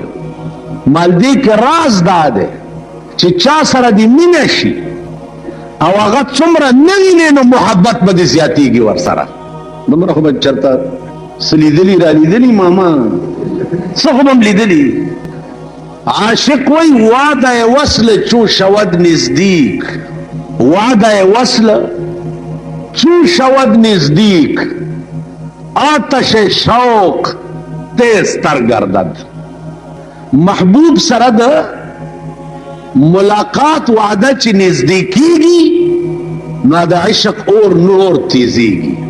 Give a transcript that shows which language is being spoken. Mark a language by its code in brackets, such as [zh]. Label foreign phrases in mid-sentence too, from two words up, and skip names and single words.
[ps] مال دې کې راز دا دی چې چا سره دې مینه شي او هغه څومره نه وینې نو محبت به دې زیاتېږي ورسره. دومره خو به چېرته څه لیدلي را لیدلي ماما، څه خو به هم لیدلي. [fa] عاشق وی وعده وصل چو شود نزدیک، وعده وصل چو شود نزدیک، آتش شوق تیز تر گردد. [ps] محبوب سره د ملاقات وعده چې نزدیکیږي، نو د عشق اور نور تیزیږي.